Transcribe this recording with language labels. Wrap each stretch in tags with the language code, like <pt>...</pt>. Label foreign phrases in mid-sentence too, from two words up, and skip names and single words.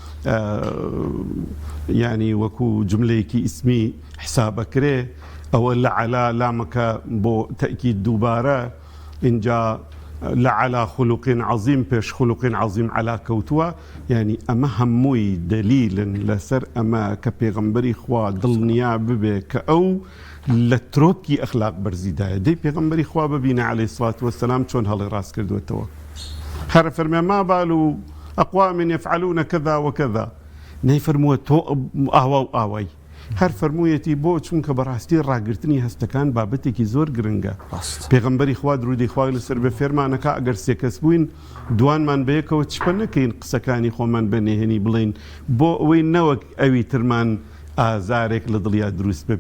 <ckb>يعني وەکو جملەیەکی ئیسمی حسابەکرێ، ئەوە لە عەلا لامەکە بۆ تەئکید دووبارە، اینجا لە</ckb> <ar>عەلا خولوق عەظیم</ar> <ckb>پێش</ckb> <ar>خولوق عەظیم عەلا</ar> <ckb>کەوتووە، یعنی ئەمە هەمووی دەلیلن لەسەر ئەمە کە پێغەمبەری خوا دڵنیا ببێ کە ئەو لە ترۆپکی ئەخلاق بەرزیدایە. دەی پێغەمبەری خوا ببینە</ckb> <ar>عەلەیهی الصلاة والسلام</ar> <ckb>چۆن هەڵی ڕاست کردوێتەوە، هەر فەرمێ</ckb> <ar>ما بال أقوام يفعلون كذا وكذا،</ar> <ckb>نەیفەرمووە تۆ ئاوا و ئاوای، هەر فەرموویەتی بۆ چونکە بەڕاستی ڕاگررتنی هەستەکان بابەتێکی زۆر گرنگە. پێغەمبەری خوا درودی خوای لەسەر بە فێرمانەکە ئەگەر سێ کەس بووین دوانمان بەیەکەوە چپە نەکەین قسەکانی خۆمان بەنێهێنی بڵین بۆ ئەوەی نەوەک ئەوی ترمان ئازارێک لە دڵیا دروست ببێ.</ckb>